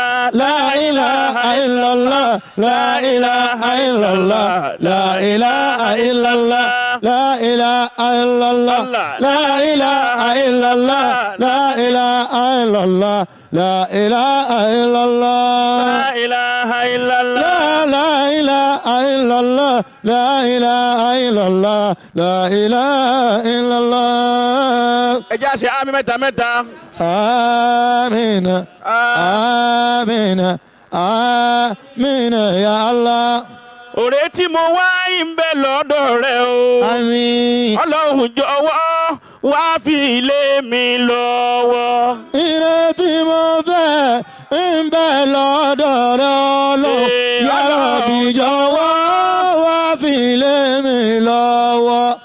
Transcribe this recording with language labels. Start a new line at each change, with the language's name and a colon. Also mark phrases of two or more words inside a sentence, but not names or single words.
Arabic: لا إله إلا الله لا إله إلا الله لا إله إلا الله لا إله إلا الله لا إله إلا الله لا إله إلا الله لا إله إلا الله لا إله إلا الله لا إله إلا الله لا إله إلا الله لا إله إلا الله
Yoruba: ẹ jẹ́ àṣẹ àmì mẹ́ta mẹ́ta.
Arabic: آمين آمين آمين يا الله
Yoruba: Òrè tí mo wá ń bẹ lọ́dọ̀ rẹ o.
Arabic: آمين
Yoruba: Ọlọ́run jọ̀wọ́ wá fi lé mi lọ́wọ́. ire tí mo fẹ́ ń bẹ lọ́dọ̀ rẹ Ọlọ́run
Arabic: يا ربي
Yoruba: jọ̀wọ́ wá fi lé mi lọ́wọ́.